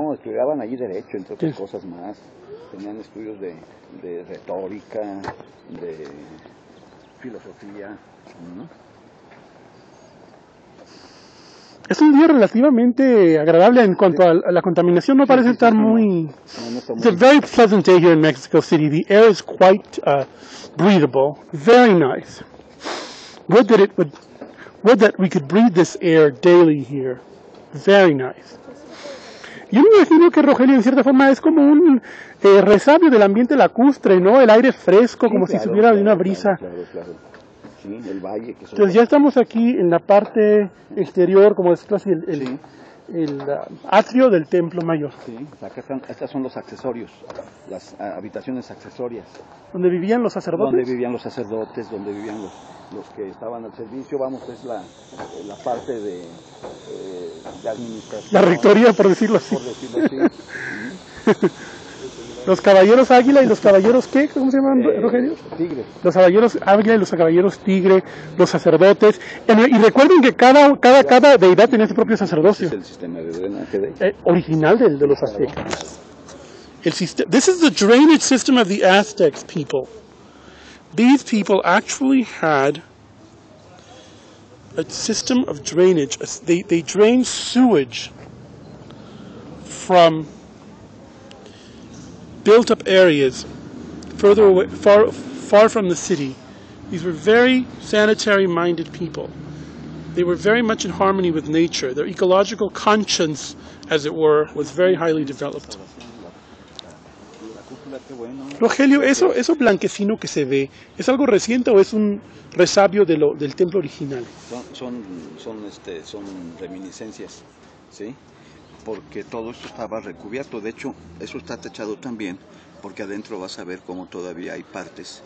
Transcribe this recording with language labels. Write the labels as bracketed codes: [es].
[es] No, estudiaban allí derecho, entre otras cosas más. Tenían estudios de retórica, de filosofía. Es un día relativamente agradable en cuanto a la contaminación, no parece estar muy... [en] It's a very pleasant day here in Mexico City. The air is quite breathable, very nice. Would that we could breathe this air daily here. Very nice. [es] Yo me imagino que Rogelio en cierta forma es como un resabio del ambiente lacustre, ¿no? El aire fresco, como si subiera de una brisa. Claro. Sí, el valle. Entonces ya estamos aquí en la parte exterior, como es casi el atrio del Templo Mayor. Sí, acá estas son los accesorios, las habitaciones accesorias. ¿Donde vivían los sacerdotes? Donde vivían los sacerdotes, donde vivían los que estaban al servicio, es la parte de administración. La rectoría, por decirlo así. Los caballeros águila y los caballeros, ¿qué? ¿Cómo se llaman, Rogelio? Tigre. Los caballeros águila y los caballeros tigre, los sacerdotes. Y recuerden que cada deidad tenía su propio sacerdocio. Es el sistema de drenaje original de los aztecas. [en] This is the drainage system of the Aztecs, people. These people actually had a system of drainage. They drained sewage from built-up areas further away, far from the city. These were very sanitary-minded people. They were very much in harmony with nature. Their ecological conscience, as it were, was very highly developed. [es] Qué bueno. Rogelio, eso blanquecino que se ve, ¿es algo reciente o es un resabio del templo original? Son reminiscencias, ¿sí? Porque todo esto estaba recubierto. De hecho, eso está techado también, porque adentro vas a ver cómo todavía hay partes